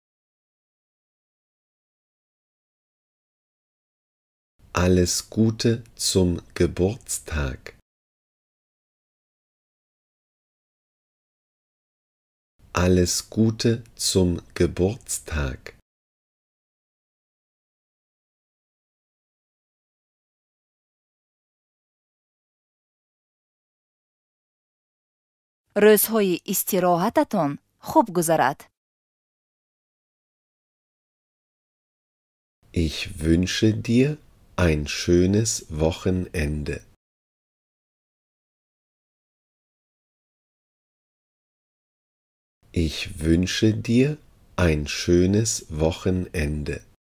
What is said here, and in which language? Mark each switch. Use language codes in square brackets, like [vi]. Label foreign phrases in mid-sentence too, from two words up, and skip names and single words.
[de] Alles Gute zum Geburtstag. Alles Gute zum Geburtstag. [fa] روزهای استراحتتان خوب گذرد. [de] Ich wünsche dir ein schönes Wochenende. Ich wünsche dir ein schönes Wochenende.